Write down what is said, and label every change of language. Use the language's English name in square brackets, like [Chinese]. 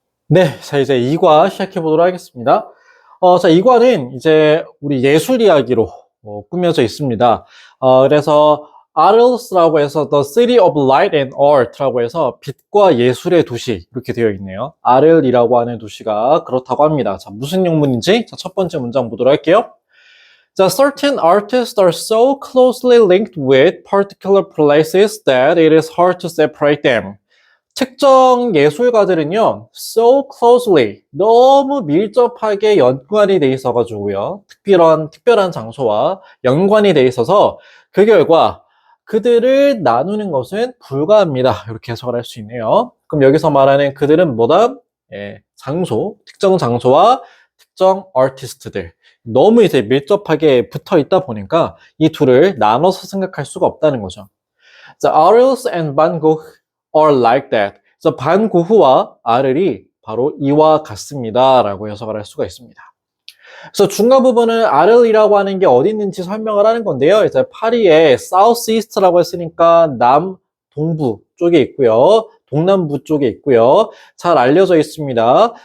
[Korean] 네, 자, 이제 2과 시작해 보도록 하겠습니다. 자, 2과는 이제 우리 예술 이야기로 꾸며져 있습니다. 그래서 Arles라고 해서 [English] The City of Light and Art [Korean] 라고 해서 빛과 예술의 도시 이렇게 되어 있네요. 아를이라고 하는 도시가 그렇다고 합니다. 자, 무슨 영문인지 자, 첫 번째 문장 보도록 할게요. [English] 자, certain artists are so closely linked with particular places that it is hard to separate them. [Korean] 특정 예술가들은요, [English] so closely, [Korean] 너무 밀접하게 연관이 돼 있어가지고요, 특별한 장소와 연관이 돼 있어서 그 결과 그들을 나누는 것은 불가합니다. 이렇게 해석을 할 수 있네요. 그럼 여기서 말하는 그들은 뭐다? 예, 장소, 특정 장소와 특정 아티스트들. 너무 이제 밀접하게 붙어 있다 보니까 이 둘을 나눠서 생각할 수가 없다는 거죠. [English] 자, Arles and Van Gogh are like that. [Korean] 그래서 반 고흐와 아를이 바로 이와 같습니다. 라고 해석을 할 수가 있습니다. 그래서 중간 부분은 아를이라고 하는 게 어디 있는지 설명을 하는 건데요. 이제 파리의 South East라고 했으니까 남, 동부 쪽에 있고요. 동남부 쪽에 있고요. 잘 알려져 있습니다.